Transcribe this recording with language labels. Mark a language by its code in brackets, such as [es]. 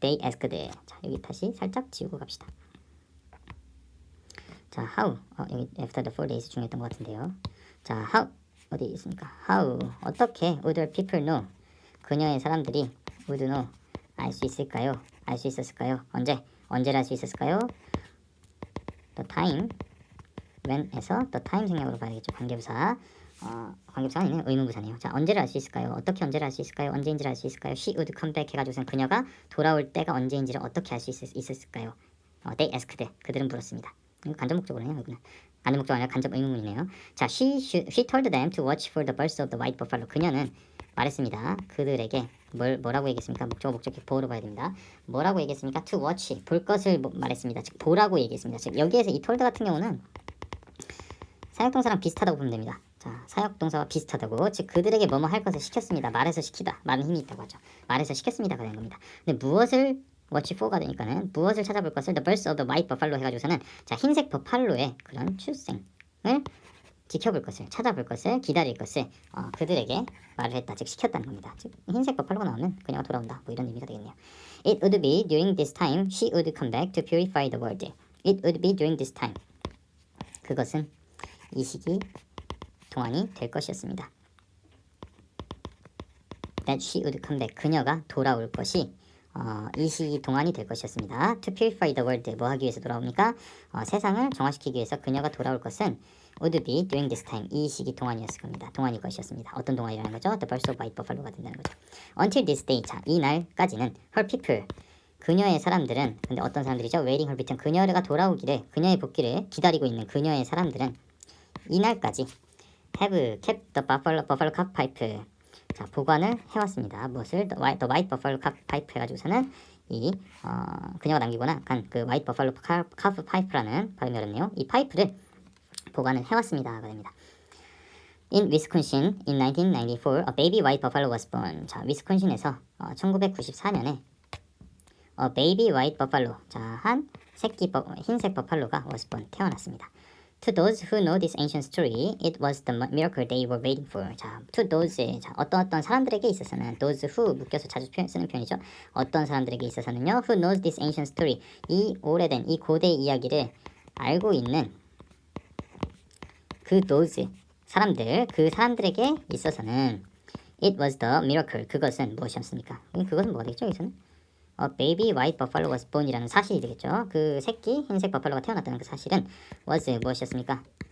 [en] They asked. [ko] 자, 여기 다시 살짝 지우고 갑시다. 자, how, 여기 after the 4 days 중요했던 것 같은데요. 자, how, 어디 있습니까? How, 어떻게 would her people know, 그녀의 사람들이 would know, 알 수 있을까요? 알 수 있었을까요? 언제를 알 수 있었을까요? [en] The time, when에서 the time [ko] 생략으로 봐야겠죠. 관계부사. 관계부사가 아니네요. 의문부사네요. 자, 언제를 알 수 있을까요? 어떻게 언제를 알 수 있을까요? 언제인지를 알 수 있을까요? [en] She would come back [ko] 해가지고선 그녀가 돌아올 때가 언제인지를 어떻게 알 수 있었을까요? They asked, 그들은 물었습니다. 이거 간접 목적어네요. 여기는 간접 목적어 아니라 간접 의문문이네요. [en] 자, she told them to watch for the birth of the white buffalo. [ko] 그녀는 말했습니다. 그들에게 뭐라고 얘기했습니까? 목적격 보호로 봐야 됩니다. 뭐라고 얘기했습니까? To watch, 볼 것을 말했습니다. 즉 보라고 얘기했습니다. 즉 여기에서 이 told 같은 경우는 사역동사랑 비슷하다고 보면 됩니다. 자, 사역동사와 비슷하다고, 즉 그들에게 뭐뭐 할 것을 시켰습니다. 말해서 시키다, 말은 힘이 있다고 하죠. 말해서 시켰습니다가 되는 겁니다. 근데 무엇을 watch for가 되니까는 무엇을 찾아볼 것을 [en] the birth of the white buffalo [ko] 해가지고서는, 자, 흰색 버팔로의 그런 출생을 지켜볼 것을, 찾아볼 것을, 기다릴 것을 그들에게 말을 했다, 즉 시켰다는 겁니다. 즉 흰색 버팔로가 나오면 그녀가 돌아온다, 뭐 이런 의미가 되겠네요. [en] It would be during this time she would come back to purify the world. It would be during this time, [ko] 그것은 이 시기 동안이 될 것이었습니다. [en] That she would come back, [ko] 그녀가 돌아올 것이 이 시기 동안이 될 것이었습니다. [en] To purify the world, [ko] 뭐 하기 위해서 돌아옵니까? 세상을 정화시키기 위해서 그녀가 돌아올 것은 [en] would be during this time, [ko] 이 시기 동안이었을 겁니다. 동안일 것이었습니다. 어떤 동안이라는 거죠? [en] The birth of white buffalo가 된다는 거죠. [ko] Until this day, 자, 이 날까지는 her people, 그녀의 사람들은, 근데 어떤 사람들이죠? Waiting her return, 그녀가 돌아오기를, 그녀의 복귀를 기다리고 있는 그녀의 사람들은 이 날까지 [en] have kept the buffalo calf pipe, [ko] 자, 보관을 해왔습니다. 무엇을? The white buffalo calf pipe 해가지고서는 이 그녀가 남기거나 간 그 white buffalo calf pipe라는 발음이 어렵네요. 이 파이프를 보관을 해왔습니다가 됩니다. [en] In Wisconsin in 1994, a baby white buffalo was born. [ko] 자, 위스콘신에서 1994년에 a baby white buffalo, 자, 한 새끼 흰색 버팔로가 was born, 태어났습니다. [en] To those who know this ancient story, it was the miracle they were waiting for. [ko] 자, to those, 자, 어떤 사람들에게 있어서는, those who 묶여서 자주 쓰는 표현이죠. 어떤 사람들에게 있어서는요, [en] who knows this ancient story, [ko] 이 오래된, 이 고대 이야기를 알고 있는 그 those 사람들, 그 사람들에게 있어서는 it was the miracle, 그것은 무엇이었습니까? 그것은 뭐가 되겠죠? 여기서는 baby white buffalo was born이라는 사실이 되겠죠. 그 새끼 흰색 버팔로가 태어났다는 그 사실은 was 무엇이었습니까?